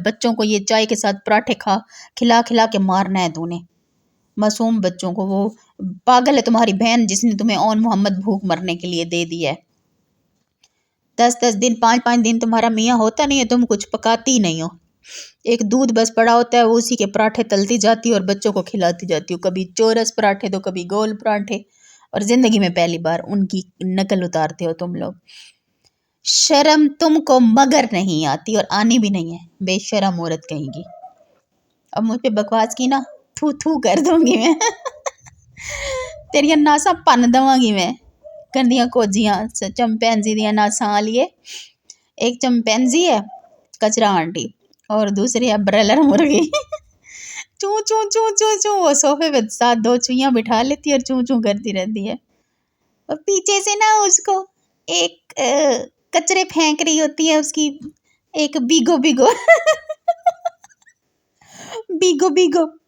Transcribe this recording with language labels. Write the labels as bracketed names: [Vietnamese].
[Urdu] بچوں کو یہ چائے کے ساتھ پراٹھے کھلا کھلا کے مارنا ہے تو نے. معصوم بچوں کو. وہ پاگل ہے تمہاری بہن جس نے تمہیں اون محمد بھوک مرنے کے لیے دے دی ہے. 10 دن 5 دن تمہارا میاں ہوتا نہیں ہے، تم کچھ پکاتی ہی نہیں ہو. ایک دودھ بس پڑا ہوتا ہے، وہ اسی کے پراٹھے تلتی جاتی ہے اور بچوں کو کھلاتی جاتی ہو. کبھی چورس پراٹھے تو کبھی گول پراٹھے. اور زندگی میں پہلی بار ان کی نقل اتارتے ہو تم لوگ. شرم تم کو مگر نہیں آتی اور آنی بھی نہیں ہے. بے شرم عورت کہیں گی. اب مجھ پہ بکواس کی نا، تھو تھو کر دوں گی میں. [Punjabi] تیریاں ناسا پن دواں گی میں. گندیاں کوجیاں چمپینزی دیاں ناساں لیے. [Urdu] ایک چمپینزی ہے کچرا آنٹی اور دوسری ہے برائلر مرغی. چوں چوں چوں چوں چوں وہ صوفے پہ ساتھ 2 چوئیاں بٹھا لیتی ہے اور چوں چوں کرتی رہتی ہے. اور پیچھے سے نا اس کو ایک کچرے پھینک رہی ہوتی ہے، اس کی ایک بیگو بیگو بیگو بیگو.